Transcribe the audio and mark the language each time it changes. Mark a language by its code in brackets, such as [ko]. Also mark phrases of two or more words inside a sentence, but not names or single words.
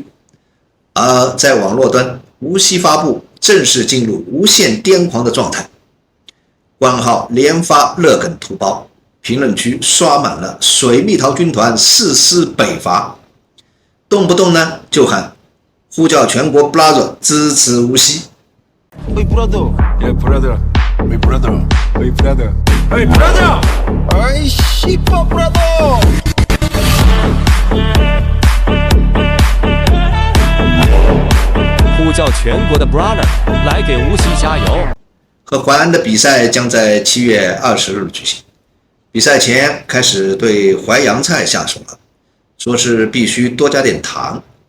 [zh] 而在网络端，无锡发布正式进入无限癫狂的状态，官号连发热梗图包，评论区刷满了水蜜桃军团誓师北伐，动不动呢就喊呼叫全国 brother 支持无锡。 [en] Hey brother, Yeah, brother. hey brother, Hey, brother. hey brother. Ay, shipa, brother. [zh] 呼叫全国的 brother 来给无锡加油。和淮安的比赛将在7月20日举行，比赛前开始对淮扬菜下手了，说是必须多加点糖。